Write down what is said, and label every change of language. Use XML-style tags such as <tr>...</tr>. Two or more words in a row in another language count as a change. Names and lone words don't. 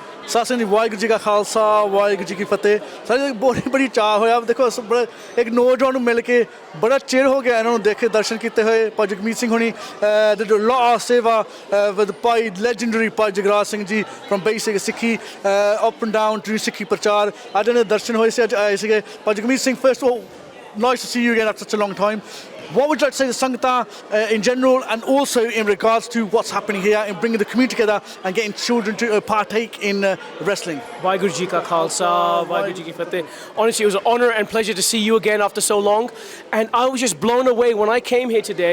<pa>ਸਾਸਿਆਂ ਦੀ ਵਾਹਿਗੁਰੂ ਜੀ ਕਾ ਖਾਲਸਾ ਵਾਹਿਗੁਰੂ ਜੀ ਕੀ ਫਤਿਹ ਸਾਰੇ ਬੜੀ ਬੜੀ ਚਾਹ ਹੋਇਆ ਦੇਖੋ ਬੜਾ ਇੱਕ ਨੌਜਵਾਨ ਨੂੰ ਮਿਲ ਕੇ ਬੜਾ ਚਿਰ ਹੋ ਗਿਆ ਇਹਨਾਂ ਨੂੰ ਦੇਖੇ ਦਰਸ਼ਨ ਕੀਤੇ ਹੋਏ ਭਾਈ ਜਗਮੀਤ ਸਿੰਘ ਹੋਣੀ</pa> <en>the law</en> <pa>seva with ਭਾਈ legendary ਭਾਈ ਜਗਰਾਜ ਸਿੰਘ ਜੀ</pa> <en>from basic</en> <pa>ਸਿੱਖੀ</pa> <en>up and down to</en> <pa>ਸਿੱਖੀ ਪ੍ਰਚਾਰ ਅੱਜ ਇਹਨਾਂ ਦੇ ਦਰਸ਼ਨ ਹੋਏ ਸੀ ਅੱਜ ਆਏ ਸੀਗੇ ਭਾਈ ਜਗਮੀਤ ਸਿੰਘ</pa> <en>first of all nice to see you again after such a long time. What would you like to say to Sangta in general and also in regards to what's happening here in bringing the community together and getting children to partake in wrestling?</en> <pa>ਵਾਹਿਗੁਰੂ ਜੀ ਕਾ ਖਾਲਸਾ, ਵਾਹਿਗੁਰੂ ਜੀ ਕੀ ਫਤਿਹ.</pa> <en>Honestly, it was an honor and pleasure to see you again after so long. And I was just blown away when I came here today.</en>